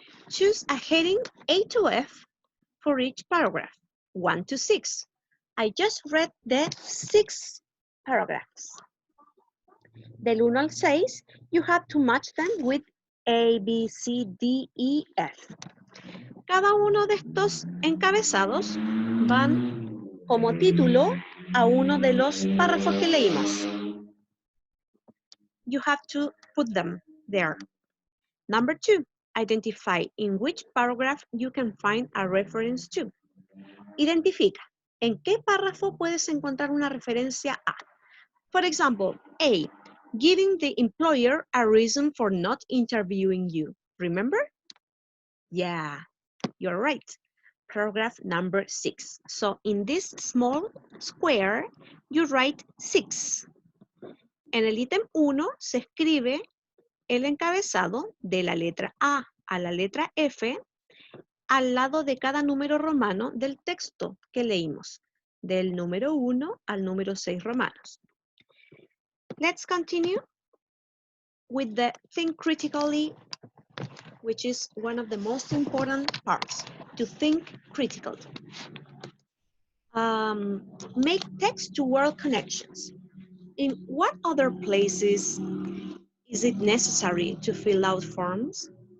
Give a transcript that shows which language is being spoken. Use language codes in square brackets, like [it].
[en] Choose a heading A to F for each paragraph, 1 to 6. I just read the 6 paragraphs. [es] Del 1 al 6, [en] you have to match them with A, B, C, D, E, F. [es] Cada uno de estos encabezados van como título a uno de los párrafos que leímos. [en] You have to put them there. Number 2, identify in which paragraph you can find a reference to. [es] Identifica en qué párrafo puedes encontrar una referencia a. [en] For example, A, giving the employer a reason for not interviewing you. Remember? Yeah, you're right. Paragraph number 6. So in this small square, you write 6. [es] En el ítem 1 se escribe el encabezado de la letra A a la letra F al lado de cada número romano del texto que leímos, del número 1 al número 6 romanos. [en] Let's continue with the think critically, which is one of the most important parts, to think critically. Make text-to-word connections. In what other places is it necessary to fill out forms?